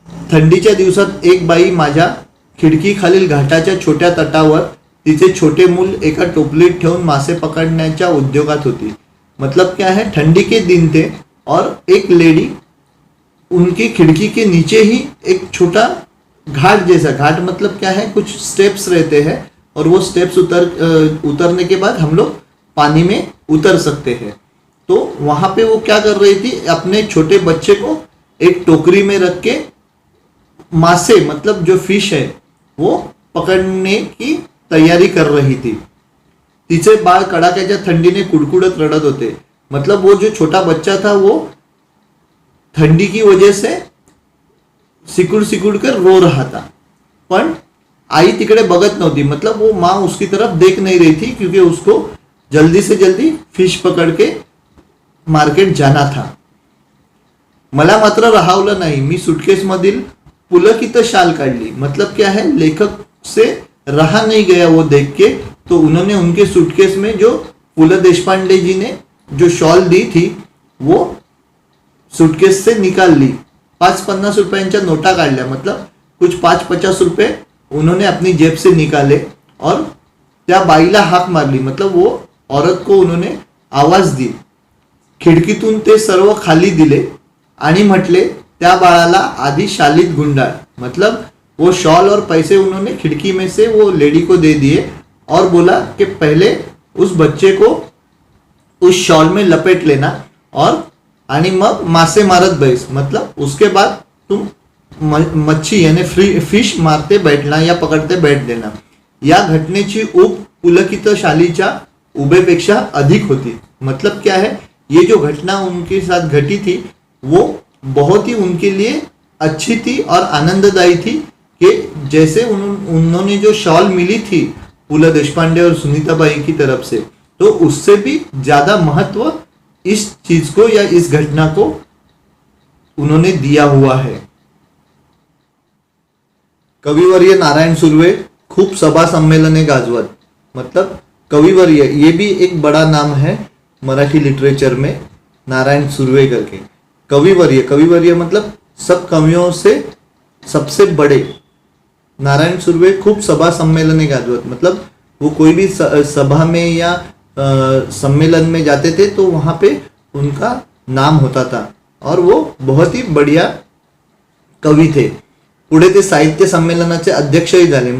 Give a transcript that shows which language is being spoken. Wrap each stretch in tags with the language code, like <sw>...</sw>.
<mr>थंडीच्या दिवसात एक बाई माझ्या खिडकी खालील घाटाच्या छोट्या तटावर तिचे छोटे मूल एका टोपलीत ठेवून मासे पकडण्याच्या उद्योगात होती.</mr> <hi>मतलब क्या है, ठंडी के दिन थे और एक लेडी उनकी खिड़की के नीचे ही एक छोटा घाट जैसा, घाट मतलब क्या है, कुछ स्टेप्स रहते हैं और वो स्टेप्स उतरने के बाद हम लोग पानी में उतर सकते हैं. तो वहां पे वो क्या कर रही थी, अपने छोटे बच्चे को एक टोकरी में रख के मासे मतलब जो फिश है वो पकड़ने की तैयारी कर रही थी.</hi> <mr>तिचे बाळ कडाक्याच्या थंडीने कुडकुडत रडत होते.</mr> <hi>मतलब वो जो छोटा बच्चा था वो ठंडी की वजह से सिकुड़ सिकुड़ कर रो रहा था,</hi> <mr>पण आई तिकडे बगत नव्हती.</mr> <hi>मतलब वो माँ उसकी तरफ देख नहीं रही थी क्योंकि उसको जल्दी से जल्दी फिश पकड़ के मार्केट जाना था.</hi> <mr>मला मात्र राहावलं नाही, मी सुटकेसमधील पुलकित शाल काढली.</mr> <hi>मतलब क्या है, लेखक से रहा नहीं गया वो देख के, तो उन्होंने उनके सूटकेस में जो पुल देशपांडे जी ने जो शॉल दी थी वो सूटकेस से निकाल ली.</hi> <mr>5-50 रुपयांच्या नोटा काढल्या.</mr> <hi>मतलब कुछ 5-50 रुपये उन्होंने अपनी जेब से निकाले और</hi> <mr>त्या बाईला हाक मारली.</mr> <hi>मतलब वो औरत को उन्होंने आवाज दी.</hi> <mr>खिडकीतून ते सर्व खाली दिले आणि म्हटले त्या बाळाला आधी शालीत गुंडाळ.</mr> <hi>मतलब वो शॉल और पैसे उन्होंने खिड़की में से वो लेडी को दे दिए और बोला कि पहले उस बच्चे को उस शॉल में लपेट लेना और</hi> <mr>आणि मग मासे मारत बैस.</mr> <hi>मतलब उसके बाद तुम मच्छी यानी फिश मारते बैठना या पकडते बैठ देना.</hi> <mr>या घटनेची ऊब पुलकित शालीच्या उभेपेक्षा अधिक होती.</mr> <hi>मतलब क्या है, ये जो घटना उनके साथ घटी थी वो बहुत ही उनके लिए अच्छी थी और आनंददायी थी कि जैसे उन्होंने जो शॉल मिली थी पुल देशपांडे और सुनीताबाई की तरफ से, तो उससे भी ज्यादा महत्व इस चीज को या इस घटना को उन्होंने दिया हुआ है.</hi> <mr>कविवर्य नारायण सुर्वे खूब सभा सम्मेलने गाजवत.</mr> <hi>मतलब कविवर्य ये भी एक बड़ा नाम है मराठी लिटरेचर में, नारायण सुर्वे करके. कविवर्य मतलब सब कवियों से सबसे बड़े.</hi> <mr>नारायण सुर्वे खूब सभा सम्मेलने गाजवत.</mr> <hi>मतलब वो कोई भी सभा में या सम्मेलन में जाते थे तो वहां पे उनका नाम होता था और वो बहुत ही बढ़िया कवि थे.</hi> <mr>पुढे ते साहित्य संमेलनाचे अध्यक्षही झाले.</mr>